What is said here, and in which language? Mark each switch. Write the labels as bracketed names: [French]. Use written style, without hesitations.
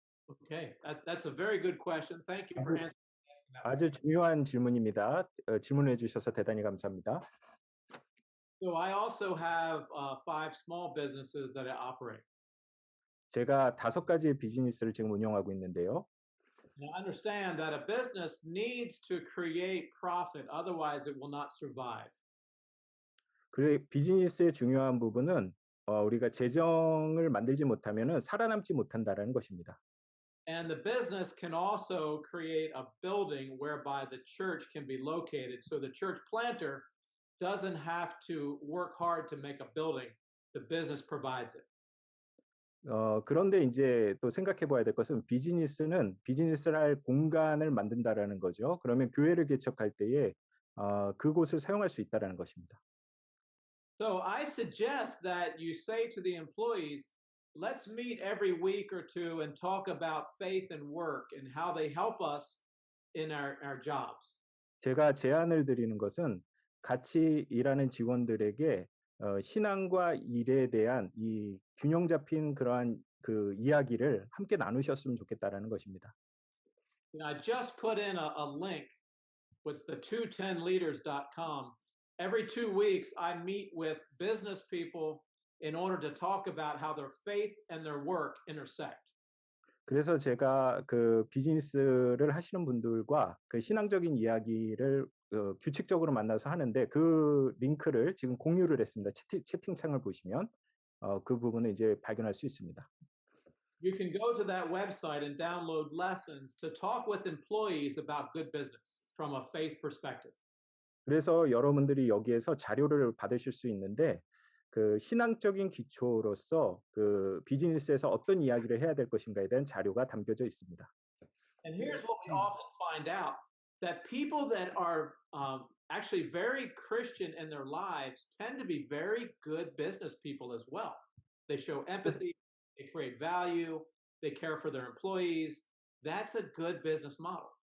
[English] Okay, that's a very good question. Thank you for answering that. [Korean] 아주 중요한 질문입니다. 질문해 주셔서 대단히 감사합니다. [English] So I also have 5 small businesses that I operate. [Korean] 제가 5가지의 비즈니스를 지금 운영하고 있는데요. [English] Now, understand that a business needs to create profit, otherwise it will not survive. [Korean] 그 비즈니스의 중요한 부분은 우리가 재정을 만들지 못하면은 살아남지 못한다라는 것입니다. [English] And the business can also create a building whereby the church can be located. So the church planter doesn't have to work hard to make a building. The business provides it. [Korean] 그런데 이제 또 생각해 봐야 될 것은 비즈니스는 비즈니스를 할 공간을 만든다라는 거죠. 그러면 교회를 개척할 때에 그곳을 사용할 수 있다라는 것입니다. [English] So I suggest that you say to the employees, let's meet every week or two and talk about faith and work and how they help us in our jobs. [Korean] 제가 제안을 드리는 것은 같이 일하는 직원들에게 신앙과 일에 대한 이 균형 잡힌 그러한 그 이야기를 함께 나누셨으면 좋겠다라는 것입니다. [English] I just put in a link, what's the 210leaders.com. Every 2 weeks, I meet with business people in order to talk about how their faith and their work intersect. [Korean] 그래서 제가 그 비즈니스를 하시는 분들과 그 신앙적인 이야기를 규칙적으로 만나서 하는데 그 링크를 지금 공유를 했습니다. 채팅창을 보시면 그 부분을 이제 발견할 수 있습니다. [English] You can go to that website and download lessons to talk with employees about good business from a faith perspective. [Korean] 그래서 여러분들이 여기에서 자료를 받으실 수 있는데 그 신앙적인 기초로서 그 비즈니스에서 어떤 이야기를 해야 될 것인가에 대한 자료가 담겨져 있습니다. [English] And here's what we often find out, that people that are actually very Christian in their lives tend to be very good business people as well. They show empathy, they create value, they care for their employees. That's a good business model.